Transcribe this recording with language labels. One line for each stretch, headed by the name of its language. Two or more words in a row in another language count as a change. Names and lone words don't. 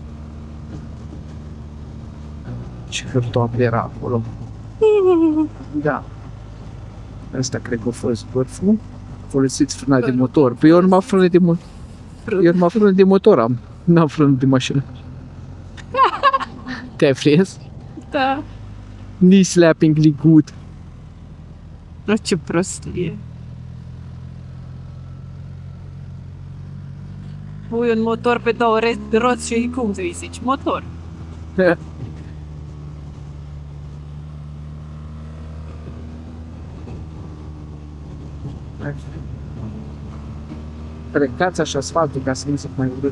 Romanian: Ce hârtoap era acolo. Da. Asta cred că a fost vârful. Folosiți frâna de motor. Păi eu numai frână de motor. Eu numai frână de motor am. N-am frână de mașină. Te-ai prins? Da.
English: Knee slapping good.
Romanian: Nu, ce prostie. Pui un motor pe două roți și cum să-i zici? Motor. Precați așa asfaltul ca să nu se mai urât.